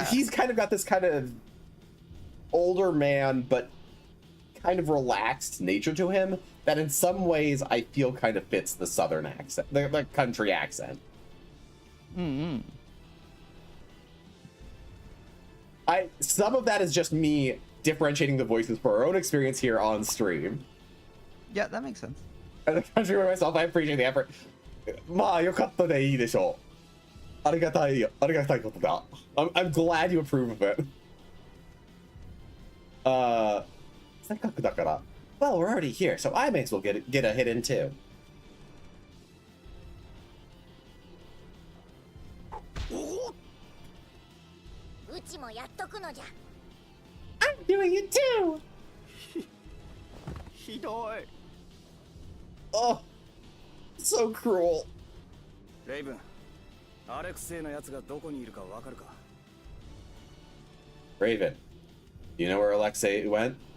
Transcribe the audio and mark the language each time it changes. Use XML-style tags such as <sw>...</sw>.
<en>And he's kind of got this kind of older man, but kind of relaxed nature to him that in some ways I feel kind of fits the southern accent, the country accent. Mm-hmm. Some of that is just me differentiating the voices for our own experience here on stream. Yeah, that makes sense. As a country by myself, I appreciate the effort.</en> <ja>まあよかったでいいでしょう。ありがたいことだ。</ja> <en>I'm glad you approve of it.</en> <ja>せっかくだから。</ja> <en>Well, we're already here, so I may as well get a hit in too.</en> <ja>うちもやっとくのじゃ。</ja> <en>I'm doing it too.</en> <ja>ひどい</ja> <en>Oh, so cruel.</en> <ja>レイブンアレクセイのやつがどこにいるかわかるか</ja> <en>Raven, you know where Alexei went?</en>